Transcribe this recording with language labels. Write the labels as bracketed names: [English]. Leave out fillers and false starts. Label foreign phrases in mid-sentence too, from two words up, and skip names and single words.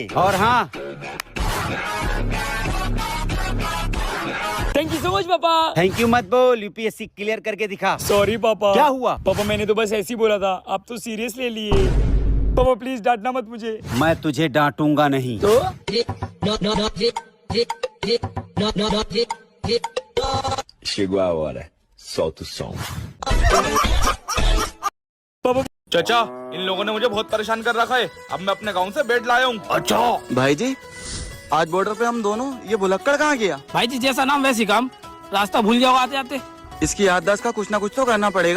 [Hindi] और हाँ, [English] thank you so much papa. thank you [Hindi] मत बोल, यूपीएससी क्लियर करके दिखा। सॉरी पापा। क्या हुआ? पापा मैंने तो बस ऐसे ही बोला था, आप तो सीरियस ले लिए। पापा प्लीज डांटना मत मुझे। मैं तुझे डांटूंगा नहीं। तो [Portuguese] Chegou a hora. Solta o som. [Hindi] पापा चाचा, इन लोगों ने मुझे बहुत परेशान कर रखा है, अब मैं अपने गांव से बेड लाया हूँ। अच्छा भाई जी, आज बॉर्डर पे हम दोनों, ये भुलक्कड़ कहाँ गया? भाई जी जैसा नाम वैसी काम, रास्ता भूल जाओ आते आते। इसकी याददाश्त का कुछ ना कुछ तो करना पड़ेगा।